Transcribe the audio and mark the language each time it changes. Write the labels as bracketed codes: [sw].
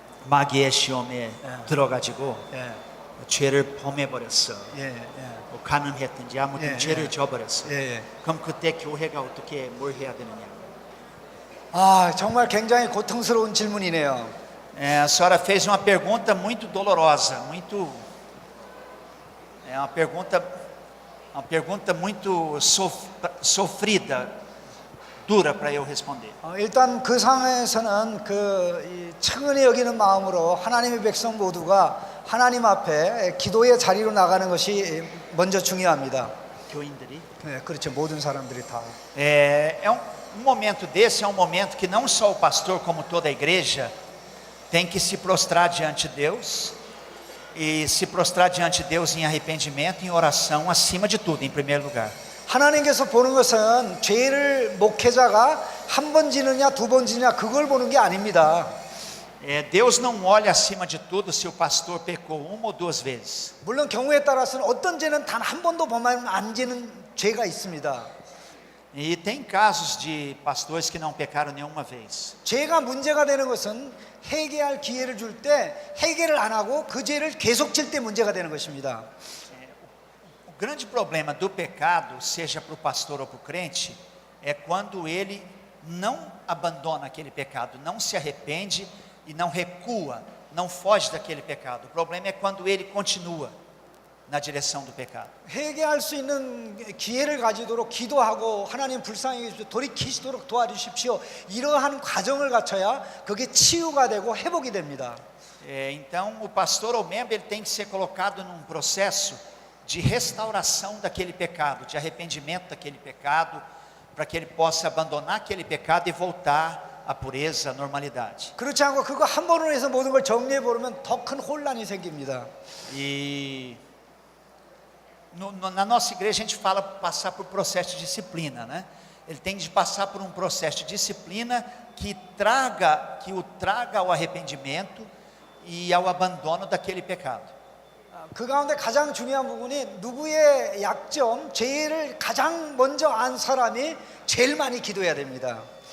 [ko] 마귀의 시험에 들어가지고 예, 죄를 범해버렸어. 예, 예, 뭐 가늠했든지 아무튼 예, 죄를 예. 져버렸어. 예. 그럼 그때 교회가 어떻게 뭘 해야 되느냐? 아, 정말 굉장히 고통스러운 질문이네요. [pt] A senhora fez uma pergunta muito dolorosa, muito é uma pergunta muito sofrida, dura para eu responder. [ko] 일단 그 상황에서는 이 측은히 여기는 마음으로 하나님의 백성 모두가 하나님 앞에 기도의 자리로 나가는 것이 먼저 중요합니다. 교인들이 네, 그렇죠. 모든 사람들이 다. [pt] um momento desse é um momento que não só o pastor como toda a igreja tem que se prostrar diante de Deus e se prostrar diante de Deus em arrependimento, em oração, acima de tudo, em primeiro lugar. [ko] 하나님께서 보는 것은 죄를 목회자가 한 번 지느냐 두 번 지느냐 그걸 보는 게 아닙니다. [pt] Deus não olha acima de tudo se o pastor pecou uma ou duas vezes. [ko] 물론 경우에 따라서는 어떤 죄는 단 한 번도 범하면 안 지는 죄가 있습니다. [pt] E tem casos de pastores que não pecaram nenhuma vez. [ko] 죄가 문제가 되는 것은 회개할 기회를 줄 때 회개를 안 하고 그 죄를 계속 질 때 문제가 되는 것입니다. [pt] O grande problema do pecado, seja para o pastor ou para o crente, é quando ele não abandona aquele pecado, não se arrepende e não recua, não foge daquele pecado. O problema é quando ele continua na direção do pecado. [ko] 회개할 수 있는 기회를 가지도록 기도하고 하나님 불쌍히 여기십시오. 돌이키시도록 도와주십시오. 이러한 과정을 갖춰야 그게 치유가 되고 회복이 됩니다. [pt] Então o pastor ou membro ele tem que ser colocado num processo de restauração daquele pecado, de arrependimento daquele pecado, para que ele possa abandonar aquele pecado e voltar à pureza, à normalidade. [ko] 그렇지 않고 그거 한 번으로 해서 모든 걸 정리해 버리면 더 큰 혼란이 생깁니다. [pt] E na nossa igreja a gente fala passar por processo de disciplina, né? Ele tem de passar por um processo de disciplina que o traga ao arrependimento e ao abandono daquele pecado. [ko] 그 가운데 가장 중요한 부분이 누구의 약점, 죄를 가장 먼저 안 사람이 제일 많이 기도해야 됩니다.